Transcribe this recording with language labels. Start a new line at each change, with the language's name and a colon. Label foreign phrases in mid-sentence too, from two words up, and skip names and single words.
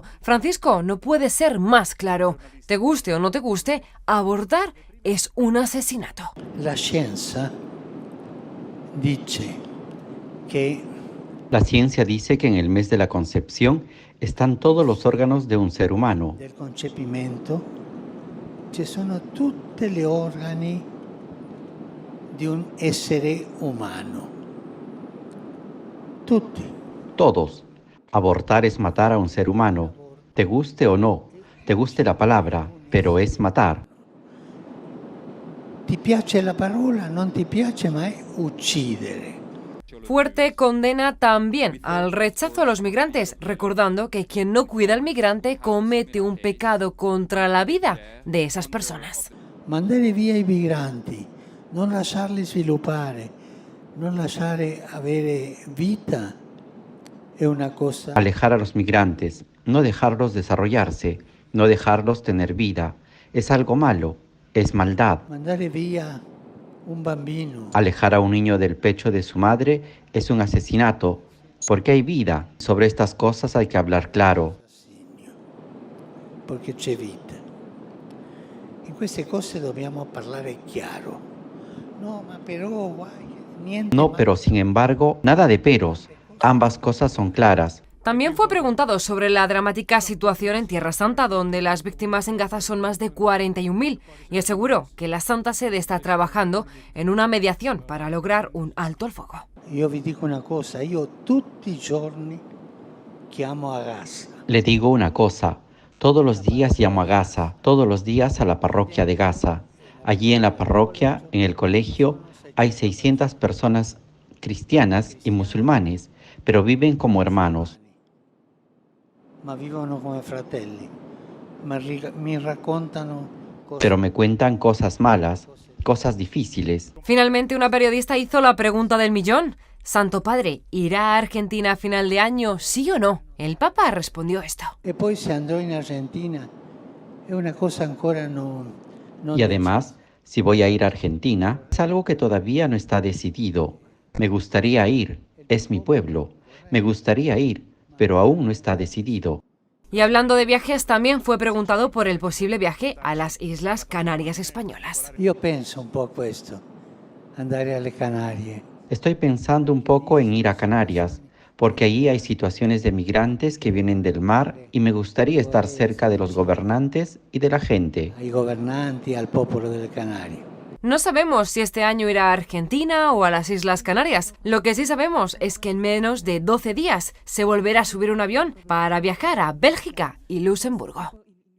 Spanish: Francisco no puede ser más claro. Te guste o no te guste, abortar es un asesinato. La ciencia dice que La ciencia dice que en el mes de la concepción están todos los órganos de un ser humano.
Italian: del concepimento ci sono tutti gli organi di un essere umano. Tutti.
Spanish: Todos. Abortar es matar a un ser humano. Te guste o no, te guste la palabra, pero es matar.
Italian: Ti piace la parola, non ti piace, ma è uccidere.
Spanish: Fuerte condena también al rechazo a los migrantes, recordando que quien no cuida al migrante comete un pecado contra la vida de esas personas.
Italian: Mandare via i migranti, non lasciarli sviluppare, non lasciare avere vita, è una cosa.
Spanish: Alejar a los migrantes, no dejarlos desarrollarse, no dejarlos tener vida, es algo malo, es maldad.
Italian: Mandare via
Spanish: Alejar a un niño del pecho de su madre es un asesinato, porque hay vida. Sobre estas cosas hay que hablar claro.
Italian: Porque c'è vita. In queste cose dobbiamo parlare chiaro.
Spanish: No, pero sin embargo, nada de peros. Ambas cosas son claras. También fue preguntado sobre la dramática situación en Tierra Santa, donde las víctimas en Gaza son más de 41.000, y aseguró que la Santa Sede está trabajando en una mediación para lograr un alto al fuego.
Italian: Yo vi dico una cosa, yo tutti i giorni chiamo a Gaza.
Spanish: Le digo una cosa, todos los días llamo a Gaza, todos los días a la parroquia de Gaza. Allí en la parroquia, en el colegio, hay 600 personas cristianas y musulmanes, pero viven como hermanos.
Italian: Ma vivono come fratelli, mi raccontano cose.
Spanish: Pero me cuentan cosas malas, cosas difíciles. Finalmente, una periodista hizo la pregunta del millón. Santo Padre, ¿irá a Argentina a final de año, sí o no? El Papa respondió esto.
Italian: E poi se andrò in Argentina, è una cosa ancora no.
Spanish: Y además, si voy a ir a Argentina, es algo que todavía no está decidido. Me gustaría ir, es mi pueblo. Me gustaría ir, pero aún no está decidido. Y hablando de viajes, también fue preguntado por el posible viaje a las Islas Canarias españolas. Yo pienso un poco esto,
Italian: andare alle Canarie.
Spanish: Estoy pensando un poco en ir a Canarias, porque allí hay situaciones de migrantes que vienen del mar y me gustaría estar cerca de los gobernantes y de la gente.
Italian: Ai governanti, al popolo delle Canarie.
Spanish: No sabemos si este año irá a Argentina o a las Islas Canarias. Lo que sí sabemos es que en menos de 12 días se volverá a subir un avión para viajar a Bélgica y Luxemburgo.